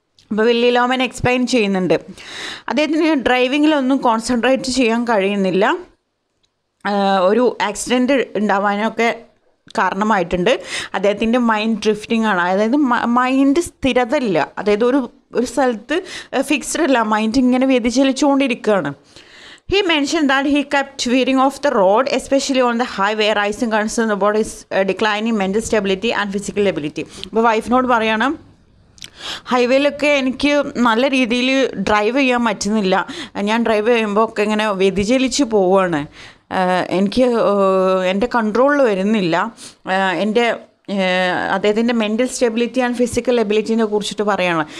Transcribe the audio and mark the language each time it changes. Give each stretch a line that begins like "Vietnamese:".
Malayalam: അപ്പോൾ Willy ലോമാൻ explain ചെയ്യുന്നുണ്ട്, അദ്ദേഹത്തിന് ഡ്രൈവിങ്ങിലൊന്നും കോൺസെൻട്രേറ്റ് ചെയ്യാൻ കഴിയുന്നില്ല, ഒരു ആക്സിഡൻറ്റ് ഉണ്ടാവാനൊക്കെ കാരണമായിട്ടുണ്ട്. അദ്ദേഹത്തിൻ്റെ മൈൻഡ് ഡ്രിഫ്റ്റിംഗ് ആണ്, അതായത് മൈൻഡ് സ്ഥിരത ഇല്ല, അതായത് ഒരു സ്ഥലത്ത് ഫിക്സ്ഡ് അല്ല, മൈൻഡ് ഇങ്ങനെ വ്യതിചലിച്ചുകൊണ്ടിരിക്കുകയാണ്.
English: He mentioned that he kept veering off the road, especially on the highway, raising concern about his declining mental stability and physical ability.
Malayalam: അപ്പോൾ വൈഫിനോട് പറയണം, ഹൈവേയിലൊക്കെ എനിക്ക് നല്ല രീതിയിൽ ഡ്രൈവ് ചെയ്യാൻ പറ്റുന്നില്ല, ഞാൻ ഡ്രൈവ് ചെയ്യുമ്പോൾ ഒക്കെ ഇങ്ങനെ വ്യതിചലിച്ച് പോവുകയാണ്, എനിക്ക് എൻ്റെ കൺട്രോളിൽ വരുന്നില്ല, എൻ്റെ അദ്ദേഹത്തിൻ്റെ മെൻ്റൽ സ്റ്റെബിലിറ്റി ആൻഡ് ഫിസിക്കൽ എബിലിറ്റിനെ കുറിച്ചിട്ട് പറയുകയാണ്.